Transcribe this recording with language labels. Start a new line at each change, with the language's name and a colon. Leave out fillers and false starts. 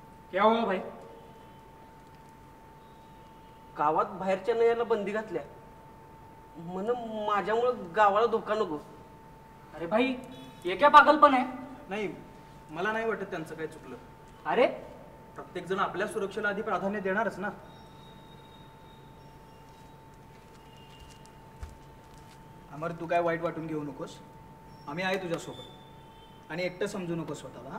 Hindi: क्या हुआ भाई?
Marathi: गावात बाहेरच्या न यायला बंदी घातल्या म्हणून माझ्यामुळे गावाला धोका नको.
Hindi: अरे भाई ये क्या पागलपन है?
Marathi: नाही, मला नाही वाटत त्यांचं काही चुकलं. अरे प्रत्येक जण आपल्या सुरक्षेला आधी प्राधान्य देणारच ना. अमर, तू काय वाईट वाटून घेऊ नकोस. आम्ही आहे तुझ्यासोबत आणि एकटं समजू नकोस स्वतःला.